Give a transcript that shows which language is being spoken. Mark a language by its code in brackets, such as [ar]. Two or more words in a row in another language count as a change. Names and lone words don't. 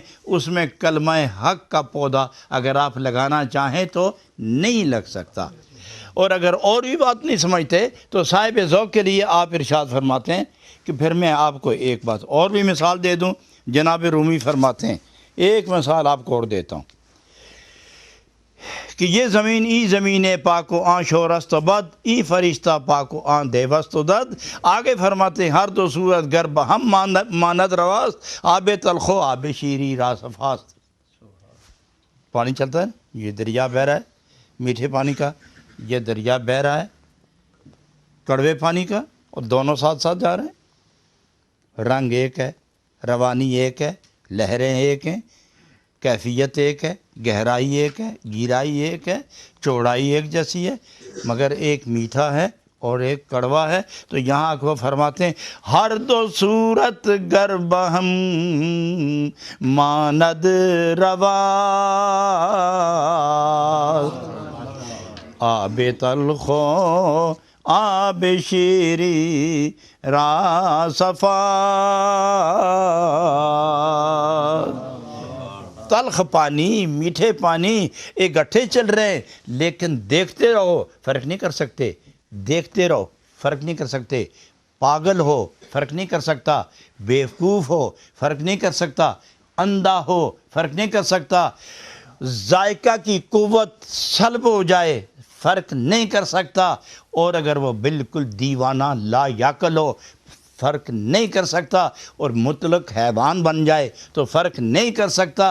[ur] اس میں کلمہ حق کا پودا اگر آپ لگانا چاہیں تو نہیں لگ سکتا۔ اور اگر اور بھی بات نہیں سمجھتے تو صاحب ذوق کے لیے آپ ارشاد فرماتے ہیں کہ پھر میں آپ کو ایک بات اور بھی مثال دے دوں۔ جناب رومی فرماتے ہیں، ایک مثال آپ کو اور دیتا ہوں کہ یہ زمین [fa] ای زمین پاک و آن شورست و بد، ای فرشتہ پاک و آن دیوست و دد۔ [ur] آگے فرماتے ہیں، [fa] ہر دو صورت گر بہم ماند رواست، آب تلخو آب شیری را صفاست۔ [ur] پانی چلتا ہے، یہ دریا بہہ رہا ہے میٹھے پانی کا، یہ دریا بہہ رہا ہے کڑوے پانی کا، اور دونوں ساتھ ساتھ جا رہے ہیں۔ رنگ ایک ہے، روانی ایک ہے، لہریں ایک ہیں، کیفیت ایک ہے، گہرائی ایک ہے، گہرائی ایک ہے، چوڑائی ایک جیسی ہے، مگر ایک میٹھا ہے اور ایک کڑوا ہے۔ تو یہاں وہ فرماتے ہیں، [fa] ہر دو صورت گر بہم ماند روا، آب تلخو آب شیری را صفا۔ [ur] تلخ پانی میٹھے پانی اکٹھے چل رہے ہیں، لیکن دیکھتے رہو فرق نہیں کر سکتے، دیکھتے رہو فرق نہیں کر سکتے، پاگل ہو فرق نہیں کر سکتا، بیوقوف ہو فرق نہیں کر سکتا، اندھا ہو فرق نہیں کر سکتا، ذائقہ کی قوت سلب ہو جائے فرق نہیں کر سکتا، اور اگر وہ بالکل دیوانہ لا یعقل ہو فرق نہیں کر سکتا، اور مطلق حیوان بن جائے تو فرق نہیں کر سکتا۔